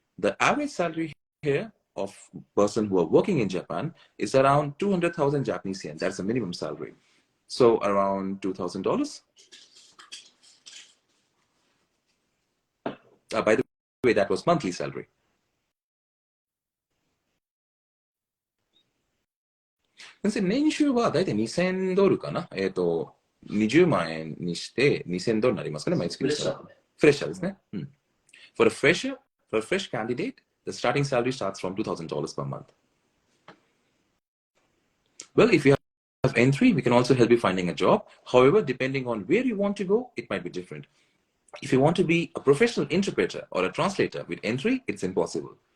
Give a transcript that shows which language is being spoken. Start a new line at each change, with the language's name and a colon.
English: The average salary here of person who are working in Japan is around 200,000 Japanese yen. That's the minimum salary. So around $2,000. By the way, that was monthly salary.
Japanese: Since 年収はだいたい2000ドルかな。20万円にして2000ドルになりますかね、毎月ですから。フレッシャーですね。
English: For a fresh candidate, the starting salary starts from $2,000 per month. Well, if you have N3, we can also help you finding a job. However, depending on where you want to go, it might be different. If you want to be a professional interpreter or a translator with N3, it's impossible.